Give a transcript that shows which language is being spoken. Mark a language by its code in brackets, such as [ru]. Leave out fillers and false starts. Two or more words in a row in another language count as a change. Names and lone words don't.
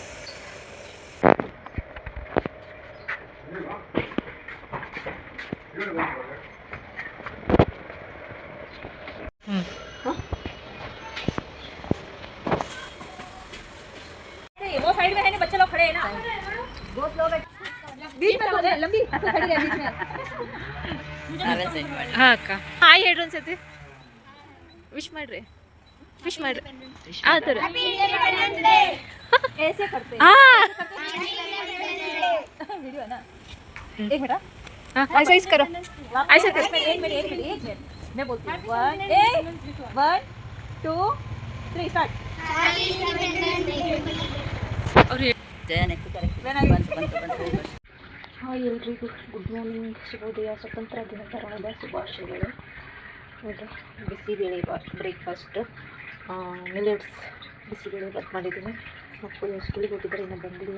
[hi] वो साइड में है ना, बच्चे लोग खड़े हैं ना, बहुत लोग बीच में बोले लंबी खड़ी रहे बीच में। [kn] ಹಾ ಅಕ್ಕ ಹಾಯ್ ಹೇಳ್ರಿ ಒಂದ್ಸತಿ ವಿಶ್ ಮಾಡ್ರಿ ವಿಶ್ ಮಾಡ್ರಿ ಆ ಥರ [hi] ऐसे करते ಆ वीडियो है ना। एक मिनट ऐसा इस करो ऐसा करो एक मिनट मैं बोलती हूँ 1 2 3 स्टार्ट। अरे [kn] ಹಾಯ್ ಎಲ್ರಿಗೂ [en] good morning, [kn] ಶುಭೋದಯ, ಸ್ವತಂತ್ರ ದಿನಾಚರಣೆಯ ಶುಭಾಶಯಗಳು. ನೋಡಿರಿ ಬಿಸಿಬೇಳೆ [en] breakfast millets [kn] ಬಿಸಿಬೇಳೆ ಬಾತ್ ಮಾಡಿದ್ದೀನಿ. ಮಕ್ಕಳು ಸ್ಕೂಲಿಗೆ ಹೋಗಿದ್ದಾರೆ, ಇನ್ನೂ ಬಂದಿಲ್ಲ.